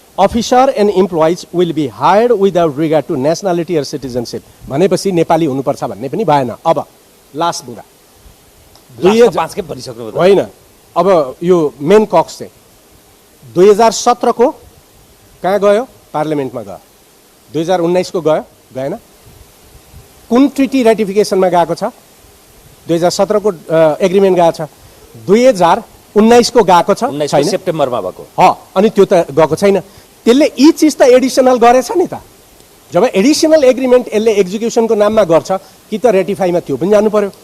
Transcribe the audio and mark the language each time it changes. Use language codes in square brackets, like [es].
[en] officer and employees will be hired without regard to nationality or citizenship [ne] भनेपछि नेपाली हुनुपर्छ भन्ने पनि भएन। अब लास्ट बुँदा 2005 के भरिसक्नु होइन, अब यो मेन कक्स चाहिँ 2017 को कहाँ गयो, पार्लियामेन्टमा गयो, 2019 को गयो, गएन। कुन ट्रिटी रेटिफिकेसनमा गएको छ? 2017 को एग्रिमेन्ट गएको छ, 2019 को गएको छ, 19 सेप्टेम्बरमा भएको। अनि त्यो त गएको छैन। त्यसले यी चिज त एडिसनल गरेछ नि त। जब एडिसनल एग्रिमेन्ट यसले एक्जिक्युसनको नाममा गर्छ कि त रेटिफाईमा त्यो पनि जानु पर्यो।